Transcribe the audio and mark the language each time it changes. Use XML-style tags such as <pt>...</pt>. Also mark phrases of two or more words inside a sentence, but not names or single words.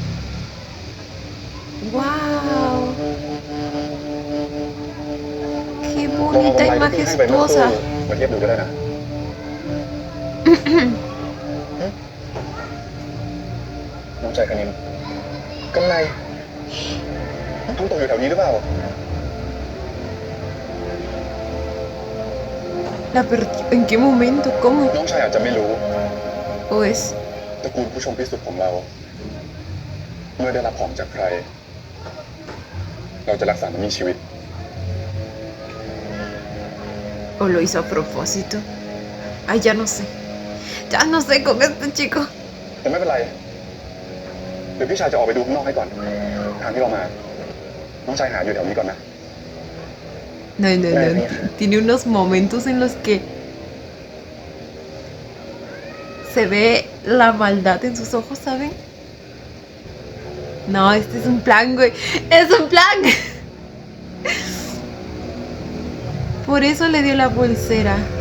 <es>¡Wow! ¡Qué</es> <th>ลองเอา</th> <es>bonita</es> <th>กำ</th> <es>y</es> <th>ไรที่พี่ให้ไปเมื่อครู่</th> <es>majestuosa!</es> <th>มาเทียบดูก็ได้นะ น้องชายคณินกำไรต้องตกอยู่แถวนี้หรือเปล่า</th> <es>La perdió. ¿En qué momento? ¿Cómo?</es> <th>น้องชายอาจจะไม่รู้</th> <es>¿O es?</es> <th>ตระกูลผู้ชมพิสุทธิ์ของเรา เมื่อได้รับของจากใคร เราจะรักษามันมีชีวิต</th> <es>¿O lo hizo a propósito? Ay, ya no sé. Ya no sé con este chico.</es> <th>แต่ไม่เป็นไร เดี๋ยวพี่ชายจะออกไปดูข้างนอกให้ก่อน ทางที่เรามา น้องชายหาอยู่แถวนี้ก่อนนะ</th> <es>No, no, no. Tiene unos momentos en los que se ve la maldad en sus ojos, ¿saben? No, este es un plan, güey. ¡Es un plan! Por eso le dio la pulsera.</es>